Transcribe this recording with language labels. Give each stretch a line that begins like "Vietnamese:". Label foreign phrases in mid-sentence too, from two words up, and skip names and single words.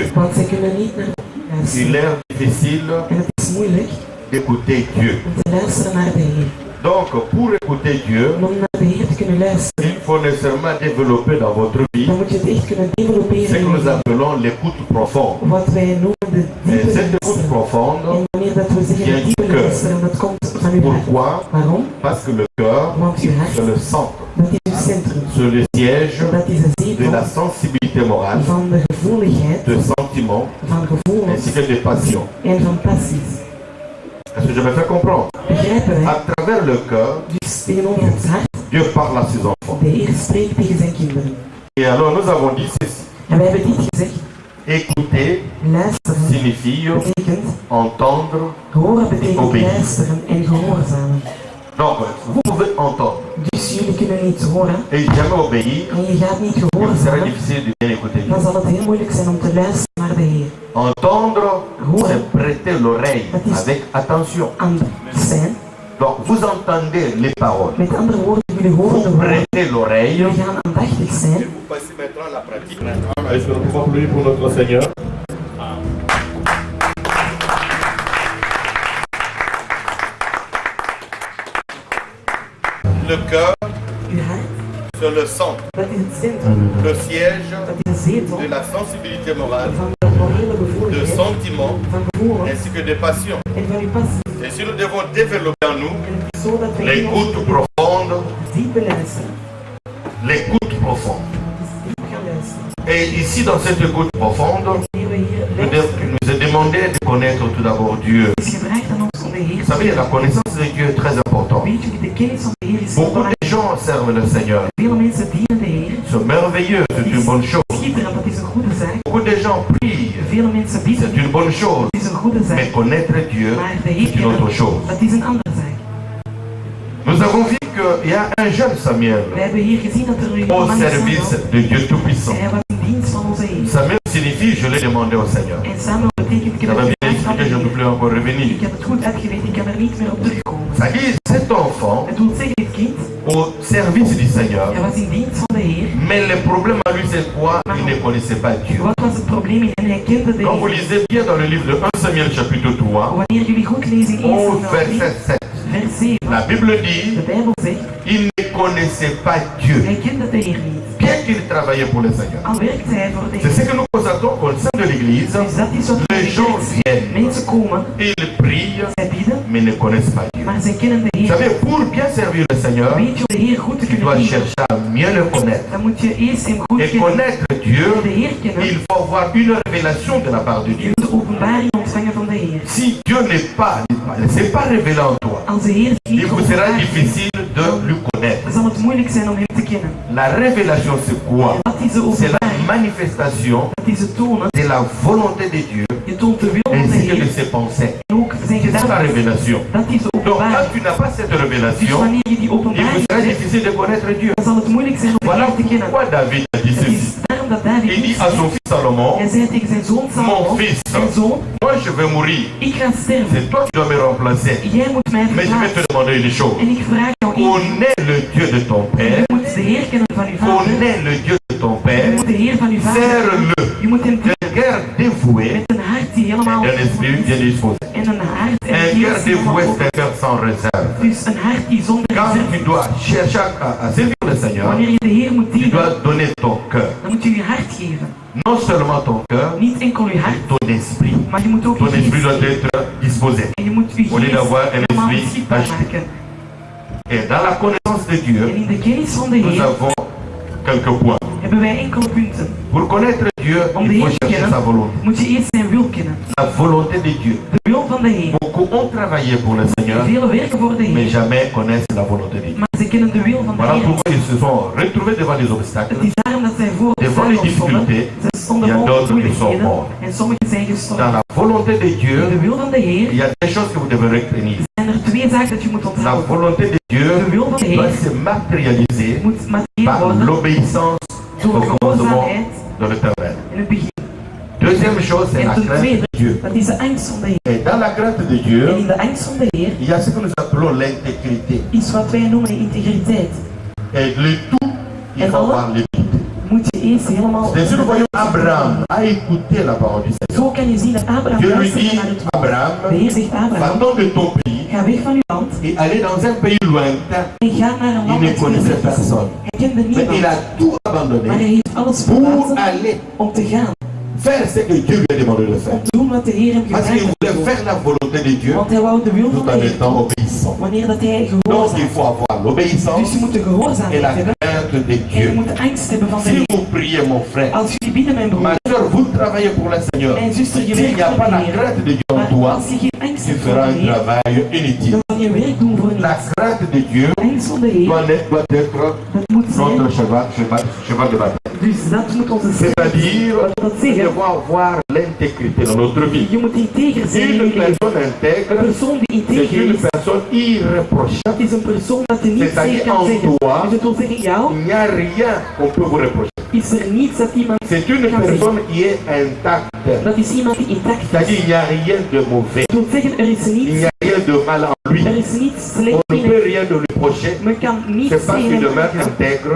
French: Il est difficile d'écouter Dieu. Donc, pour écouter Dieu, il faut nécessairement développer dans votre vie ce que nous appelons l'écoute profonde. Et cette écoute profonde
Dutch: dat we zeggen
French: vient du
Dutch: diepe
French: cœur.
Dutch: luisteren, dat komt van uw hart.
French: Pourquoi?
Dutch: Waarom?
French: Parce que le cœur,
Dutch: Want uw hart,
French: c'est le centre,
Dutch: dat is uw centrum.
French: c'est le siège
Dutch: Dat is de de zetel
French: la sensibilité morale,
Dutch: van de gevoeligheid,
French: de sentiments,
Dutch: van gevoelens
French: ainsi que des passions.
Dutch: en van passies.
French: Est-ce que je me fais comprendre?
Dutch: Begrijpen wij?
French: À travers le cœur,
Dutch: Dus tegenover ons hart,
French: Dieu parle à ses enfants.
Dutch: de Heer spreekt tegen zijn kinderen.
French: Et alors nous avons dit ceci.
Dutch: En wij hebben dit gezegd.
French: Écouter
Dutch: Luisteren
French: signifie
Dutch: betekent,
French: entendre.
Dutch: horen betekent
French: Obéir.
Dutch: luisteren en gehoorzamen.
French: Donc, vous pouvez entendre
Dutch: Dus jullie kunnen niet horen
French: et jamais obéir.
Dutch: en je gaat niet
French: Il vous sera
Dutch: gehoorzamen,
French: difficile de bien écouter Dieu.
Dutch: dan zal het heel moeilijk zijn om te luisteren naar de Heer.
French: Entendre, c'est prêter l'oreille avec attention.
Dutch: Aan zijn.
French: Donc, vous entendez les paroles.
Dutch: Met andere woorden, jullie horen de
French: Vous
Dutch: woorden.
French: prêtez l'oreille.
Dutch: Jullie gaan aandachtig zijn.
French: Vous passez maintenant à la pratique. Est-ce que nous pouvons applaudir pour notre Seigneur? Le cœur,
Dutch: Uw hart,
French: c'est le centre,
Dutch: dat is het centrum.
French: le siège
Dutch: Dat is de zetel
French: de la sensibilité morale,
Dutch: van de morele
French: de
Dutch: gevoeligheid,
French: sentiments,
Dutch: van gevoelens
French: ainsi que des passions.
Dutch: en van uw passie.
French: Et si nous devons développer en nous
Dutch: En het is zo dat wij
French: l'écoute profonde,
Dutch: diepe luisteren.
French: l'écoute profonde.
Dutch: Dus diep gaan luisteren.
French: Et ici, dans cette écoute profonde,
Dutch: Wanneer we hier
French: nous
Dutch: luisteren,
French: nous est demandé de connaître tout d'abord Dieu.
Dutch: is gevraagd aan ons om de Heer
French: Vous
Dutch: te
French: savez, la connaissance de Dieu est très importante.
Dutch: Weet jullie, de kennis van de Heer is heel
French: Beaucoup
Dutch: belangrijk.
French: de gens servent le Seigneur.
Dutch: Vele mensen dienen de Heer.
French: C'est merveilleux, c'est une bonne chose.
Dutch: Schitterend, dat is een goede zaak.
French: Beaucoup de gens prient,
Dutch: Vele mensen bidden,
French: c'est une bonne chose.
Dutch: dat is een goede zaak.
French: Mais connaître Dieu,
Dutch: Maar de Heer
French: c'est une autre
Dutch: kennen,
French: chose.
Dutch: dat is een andere zaak.
French: Nous avons vu qu'il y a un jeune Samuel
Dutch: We hebben hier gezien dat er nu
French: au
Dutch: een man is
French: service de Dieu Tout-Puissant.
Dutch: Hij was in dienst van onze Heer.
French: Samuel signifie, je l'ai demandé au Seigneur.
Dutch: En Samuel betekent, ik heb
French: Ça va
Dutch: het
French: bien
Dutch: gevraagd van de
French: expliqué, je ne peux
Dutch: Heer.
French: plus encore revenir.
Dutch: Ik heb het goed uitgelegd, ik kan er niet meer op terugkomen.
French: Ça dit, cet enfant,
Dutch: Het wil zeggen, dit kind,
French: au service du Seigneur,
Dutch: hij was in dienst van de Heer.
French: mais le problème à lui, c'est quoi? Il ne connaissait pas Dieu.
Dutch: Wat was het probleem in hem? Hij kende de
French: Quand vous
Dutch: Heer.
French: lisez bien dans le livre de 1 Samuel chapitre 3,
Dutch: Wanneer jullie goed lezen in 1
French: au
Dutch: Samuel 3,
French: verset 7,
Dutch: vers 7,
French: la Bible
Dutch: de
French: dit,
Dutch: Bijbel zegt,
French: il ne connaissait pas Dieu,
Dutch: hij kende de Heer niet.
French: bien qu'il travaillait pour le Seigneur.
Dutch: Al werkte hij voor de
French: C'est ce
Dutch: Heer.
French: que nous constatons au sein de l'Église.
Dutch: Dus dat is wat
French: Les gens viennent,
Dutch: mensen komen,
French: ils prient,
Dutch: zij bidden,
French: mais ne connaissent pas Dieu.
Dutch: maar zij kennen de
French: Vous
Dutch: Heer.
French: savez, pour bien servir le Seigneur,
Dutch: Weet je, om de Heer goed te
French: tu
Dutch: kunnen
French: dois
Dutch: dienen,
French: chercher à mieux le connaître.
Dutch: dan moet je eerst hem goed
French: Et
Dutch: kennen.
French: connaître Dieu,
Dutch: De Heer kennen,
French: il faut avoir une révélation de la part de
Dutch: je
French: Dieu.
Dutch: moet de openbaring ontvangen van de Heer.
French: Si Dieu n'est pas, c'est pas révélé en toi,
Dutch: Als de Heer
French: il
Dutch: niet
French: vous sera
Dutch: openbaart,
French: difficile de lui connaître.
Dutch: dan zal het moeilijk zijn om hem te kennen.
French: La révélation, c'est quoi?
Dutch: Wat is de
French: C'est la
Dutch: openbaring?
French: manifestation
Dutch: Dat is het tonen.
French: de la volonté de Dieu
Dutch: Je toont de wil van de
French: ainsi que de
Dutch: Heer
French: ses pensées.
Dutch: en ook zijn
French: C'est ça la
Dutch: gedachten.
French: révélation.
Dutch: Dat is de
French: Donc quand
Dutch: openbaring.
French: tu n'as pas cette
Dutch: Dus
French: révélation,
Dutch: wanneer je die
French: il vous
Dutch: openbaring
French: sera
Dutch: hebt,
French: difficile de connaître Dieu.
Dutch: dan zal het moeilijk zijn om de
French: Voilà
Dutch: Heer te kennen.
French: pourquoi David a dit
Dutch: Het
French: ceci.
Dutch: is daarom dat David
French: Il dit à son fils Salomon,
Dutch: hij zei tegen zijn zoon
French: mon
Dutch: Salomon,
French: fils,
Dutch: mijn zoon,
French: moi je vais mourir.
Dutch: ik ga sterven.
French: C'est toi qui dois me remplacer.
Dutch: Jij moet mij
French: Mais je vais te
Dutch: verplaatsen.
French: demander une chose.
Dutch: En ik vraag jou iets.
French: Connais le Dieu de ton
Dutch: Je
French: père.
Dutch: moet de Heer kennen van uw vader.
French: Connais le Dieu de ton
Dutch: Je
French: père.
Dutch: moet de Heer van uw vader kennen.
French: Serre-le
Dutch: Je moet hem
French: d'un cœur dévoué
Dutch: met een hart die helemaal
French: et d'un esprit bien disposé.
Dutch: en een hart en
French: Un cœur
Dutch: geest die
French: dévoué,
Dutch: helemaal
French: c'est un cœur sans réserve.
Dutch: dus een hart die zonder
French: Quand
Dutch: reserve.
French: tu dois chercher à servir le Seigneur,
Dutch: Wanneer je de Heer moet
French: tu
Dutch: dienen,
French: dois donner ton cœur.
Dutch: dan moet je je hart geven.
French: Non seulement ton cœur,
Dutch: Niet enkel je hart,
French: ton esprit.
Dutch: maar je moet ook je
French: Ton esprit doit
Dutch: geest
French: être disposé.
Dutch: en je moet je
French: Au lieu
Dutch: geest
French: d'avoir un
Dutch: helemaal
French: esprit
Dutch: beschikbaar
French: acheté.
Dutch: maken.
French: Et dans la connaissance de
Dutch: En
French: Dieu,
Dutch: in de kennis van de
French: nous
Dutch: Heer
French: avons quelques points.
Dutch: hebben wij enkele punten.
French: Pour connaître Dieu,
Dutch: Om de
French: il faut
Dutch: Heer te
French: chercher sa
Dutch: kennen,
French: volonté.
Dutch: moet je eerst zijn wil kennen.
French: La volonté de Dieu.
Dutch: De wil van de Heer.
French: Beaucoup ont travaillé pour le Seigneur,
Dutch: Velen werken voor de
French: mais
Dutch: Heer,
French: jamais connaissent la volonté de Dieu.
Dutch: maar ze kennen de wil van de
French: Voilà
Dutch: Heer.
French: pourquoi ils se sont retrouvés devant des obstacles.
Dutch: Het is daarom dat zij voor
French: Devant les
Dutch: obstakels stonden.
French: difficultés,
Dutch: Ze stonden
French: il y a
Dutch: voor
French: d'autres qui sont
Dutch: moeilijkheden
French: morts.
Dutch: en sommigen zijn
French: Dans
Dutch: gestorven.
French: la volonté de
Dutch: In
French: Dieu,
Dutch: de wil van de Heer
French: il y a des choses que vous devez retenir.
Dutch: zijn er twee zaken dat je moet
French: La
Dutch: onthouden.
French: volonté de Dieu
Dutch: De wil van de
French: doit
Dutch: Heer
French: se matérialiser
Dutch: moet materieel
French: par
Dutch: worden
French: l'obéissance
Dutch: door
French: au commandement
Dutch: gehoorzaamheid
French: de l'Éternel.
Dutch: in het begin.
French: Deuxième chose, c'est la
Dutch: En ten
French: crainte
Dutch: tweede,
French: de Dieu.
Dutch: dat is de angst van de Heer.
French: Et dans la crainte de
Dutch: En
French: Dieu,
Dutch: in de angst van de Heer
French: il y a ce que nous appelons l'intégrité.
Dutch: is wat wij noemen integriteit.
French: Et le tout, il Et faut voilà. avoir les tout.
Dutch: Moet je eerst helemaal...
French: C'est sûr, nous voyons Abraham a écouté la parole du Seigneur.
Dutch: Zo kan je zien dat Abraham
French: Dieu lui
Dutch: luisterde
French: dit,
Dutch: naar het woord. De
French: Abraham,
Dutch: Heer zegt Abraham,
French: va de ton pays
Dutch: ga weg van uw land
French: et aller dans un pays lointain.
Dutch: en ga naar een
French: Il
Dutch: land
French: ne
Dutch: met
French: connaissait
Dutch: geen
French: personne.
Dutch: Hij kende
French: Mais il
Dutch: niemand,
French: a tout
Dutch: maar hij
French: abandonné
Dutch: heeft alles
French: pour
Dutch: verlaten
French: aller
Dutch: om te gaan.
French: faire ce que Dieu lui a demandé de
Dutch: Om
French: faire.
Dutch: te doen wat de Heer hem
French: Parce
Dutch: gevraagd
French: qu'il
Dutch: heeft.
French: voulait faire la volonté de Dieu
Dutch: Want hij wou de wil
French: tout
Dutch: van
French: en
Dutch: de Heer
French: étant
Dutch: doen,
French: obéissant.
Dutch: wanneer dat hij
French: Donc
Dutch: gehoorzaam
French: il
Dutch: is.
French: faut avoir l'obéissance
Dutch: Dus je moet de
French: et
Dutch: gehoorzaamheid
French: la
Dutch: hebben.
French: crainte de
Dutch: En je
French: Dieu.
Dutch: moet de angst hebben van de
French: Si
Dutch: Heer.
French: vous priez, mon frère,
Dutch: Als jullie bidden, mijn broer,
French: ma soeur, vous travaillez pour le Seigneur.
Dutch: mijn zuster, je
French: S'il
Dutch: werkt
French: n'y a
Dutch: voor
French: pas
Dutch: de
French: la
Dutch: Heer.
French: crainte de Dieu en
Dutch: Maar
French: toi,
Dutch: als je geen angst
French: tu
Dutch: hebt voor
French: feras
Dutch: de
French: un
Dutch: Heer,
French: travail inutile.
Dutch: dan zal je werk doen voor
French: La
Dutch: niets.
French: crainte de Dieu
Dutch: De angst van de Heer,
French: doit être
Dutch: dat moet zijn.
French: notre cheval de bataille.
Dutch: Dus dat moet onze strijd.
French: C'est-à-dire,
Dutch: Wat wil dat
French: nous
Dutch: zeggen?
French: devons avoir l'intégrité dans notre vie.
Dutch: Je moet integer zijn in je
French: Une
Dutch: leven.
French: personne
Dutch: Een
French: intègre,
Dutch: persoon die
French: c'est
Dutch: integer
French: une
Dutch: is,
French: personne irréprochable.
Dutch: dat is een persoon dat je niet
French: C'est-à-dire
Dutch: zeker kan
French: en
Dutch: zeggen.
French: toi,
Dutch: Dus het wil zeggen, jou
French: Il n'y a rien qu'on peut vous reprocher.
Dutch: is er niets dat iemand
French: C'est une
Dutch: kan zeggen.
French: personne qui est intacte.
Dutch: Dat is iemand die intact is.
French: C'est-à-dire, il n'y a rien de mauvais.
Dutch: Dat wil zeggen, er is
French: Il
Dutch: niets,
French: n'y a rien de mal en lui.
Dutch: er is niets
French: On
Dutch: slecht
French: ne
Dutch: in
French: peut
Dutch: hem.
French: rien de lui reprocher.
Dutch: Men kan niets
French: C'est parce
Dutch: tegen
French: qu'il
Dutch: hem
French: demeure
Dutch: zeggen,
French: intègre